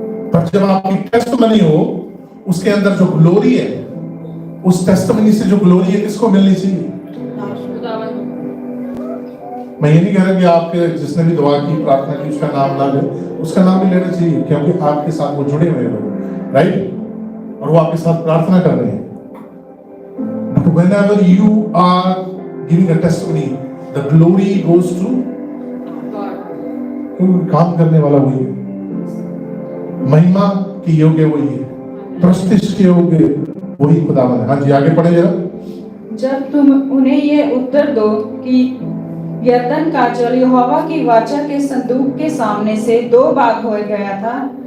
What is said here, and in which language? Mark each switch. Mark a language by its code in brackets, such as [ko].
[hi] पर जब आपकी टेस्टमनी हो, उसके अंदर जो ग्लोरी है, उस टेस्टमनी से जो ग्लोरी है, किसको मिलनी चाहिए? मैं ये नहीं कह रहा कि आपके जिसने भी दुआ की, प्रार्थना की, उसका नाम ना ले, उसका नाम भी लेना चाहिए, क्योंकि आपके साथ वो जुड़े हुए लोग, राइट, और वो आपके साथ प्रार्थना कर रहे हैं। [en] But whenever you are giving a testimony, the glory goes to God. [hi] काम करने वाला वही है, महिमा के योग्य वही है, प्रतिष्ठा के योग्य वही खुदावन है। हाँ जी, आगे पढ़े जरा। जब तुम उन्हें ये उत्तर दो कि यरदन का जल यहोवा की वाचा के संदूक के सामने से 2 भाग हो गया था,